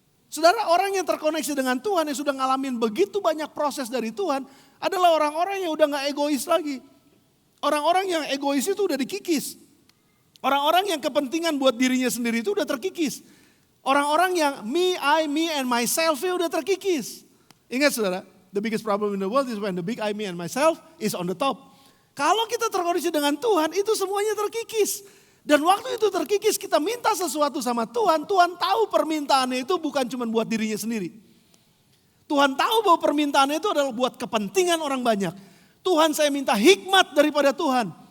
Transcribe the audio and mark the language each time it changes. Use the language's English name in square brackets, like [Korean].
[Indonesian] Saudara, orang yang terkoneksi dengan Tuhan, yang sudah ngalamin begitu banyak proses dari Tuhan, adalah orang-orang yang udah gak egois lagi. Orang-orang yang egois itu udah dikikis. Orang-orang yang kepentingan buat dirinya sendiri itu udah terkikis. Orang-orang yang [English] me, and myself [Indonesian] udah terkikis. Ingat saudara, [English] the biggest problem in the world is when the big I, me and myself is on the top. [Indonesian] Kalau kita terkoneksi dengan Tuhan, itu semuanya terkikis. Dan waktu itu terkikis, kita minta sesuatu sama Tuhan. Tuhan tahu permintaannya itu bukan cuma buat dirinya sendiri. Tuhan tahu bahwa permintaannya itu adalah buat kepentingan orang banyak. Tuhan, saya minta hikmat daripada Tuhan.